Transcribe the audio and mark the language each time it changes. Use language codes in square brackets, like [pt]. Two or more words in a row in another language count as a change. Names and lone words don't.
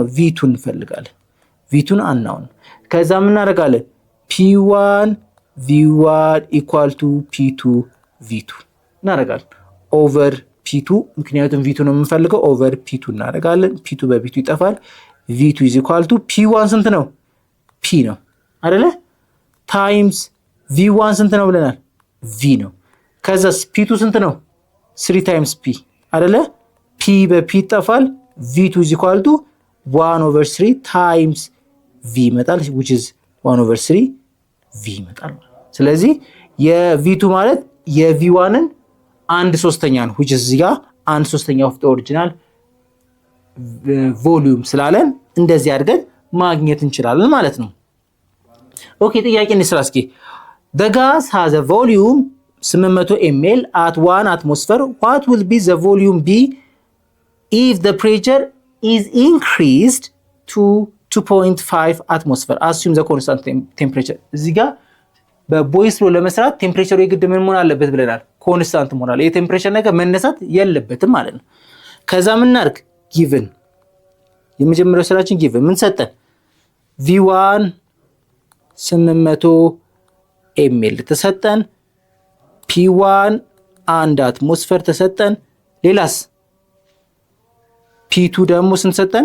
[am] V2 እንፈልጋለን። V2ን አናውን ከዛ ምን እናደርጋለን? P1 V1 [en] equal to [am] P2 V2 እናደርጋለን ኦቨር P2 ምክንያቱም V2 ነው የምንፈልገው ኦቨር P2 እናደርጋለን። P2 በP2 ይጠፋል። V2 [en] is equal to [am] P1 ስንት ነው? P ነው አይደለ? ታይምስ V1 ስንት ነው ብለናል? V ነው። ከዛስ P2 ስንት ነው? 3 times P አይደለ? P በP ይጠፋል። V2 [en] is equal to 1 over 3 times V [am] ይመጣል [en] which is [am] 1 over 3 V ይመጣል። ስለዚህ የV2 ማለት የV1ን 1/3 ነው [en] which is [am] እዚህ ጋር 1/3 [en] of the original volume [am] ስላለን እንደዚህ አድርገን ማግኘት እንችላለን ማለት ነው። ኦኬ ጥያቄ እንስራ እስኪ። [en] the gas has a volume 800 ml at 1 atmosphere. What will be the volume B if the pressure is increased to 2.5 atmosphere? Assume the constant temperature. [am] እዚህ ጋር በቦይስ ሎ ለመስራት ቴምፕሬቸሩ የግድ ምን መሆን አለበት ብለናል? ኮንስታንት መሆን አለ። የቴምፕሬቸር ነገር መነሳት የለበትም ማለት ነው። ከዛ ምን እናድርግ? ጊቭን የመጀመሪያው ስራችን ጊቭን ምን ሰጠን? V1 800 ml ተሰጠን። P1 1 አትሞስፌር ተሰጠን። ሌላስ P2 ደግሞ ስንት ሰጠን?